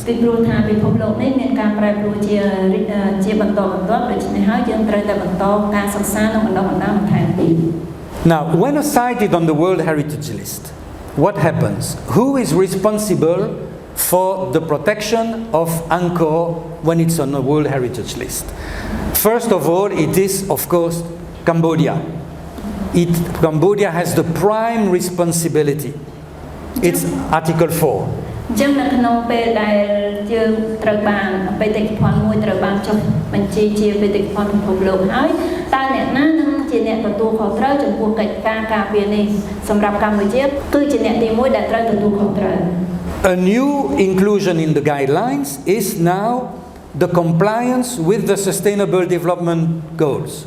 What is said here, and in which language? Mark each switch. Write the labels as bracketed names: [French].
[Khmer] ពីព្រោះថាពិភពលោកនេះមានការប្រែប្រួលជាបន្តបន្ទាប់ដូច្នេះហើយយើងត្រូវតែបន្តការសិក្សានិងបណ្ដុះបណ្ដាលបន្ថែមទៀត [English] Now, when a site is on the World Heritage List, what happens? Who is responsible for the protection of Angkor when it's on the World Heritage List? First of all, it is, of course, Cambodia. Cambodia has the prime responsibility. It's Article 4. [Khmer] ចឹងនៅក្នុងពេលដែលយើងត្រូវបានបេតិកភណ្ឌមួយត្រូវបានចុះបញ្ជីជាបេតិកភណ្ឌពិភពលោកហើយតើអ្នកណានឹងជាអ្នកទទួលខុសត្រូវចំពោះកិច្ចការការពារនេះសម្រាប់កម្ពុជាគឺជាអ្នកទី1ដែលត្រូវទទួលខុសត្រូវ [English] A new inclusion in the guidelines is now the compliance with the Sustainable Development Goals.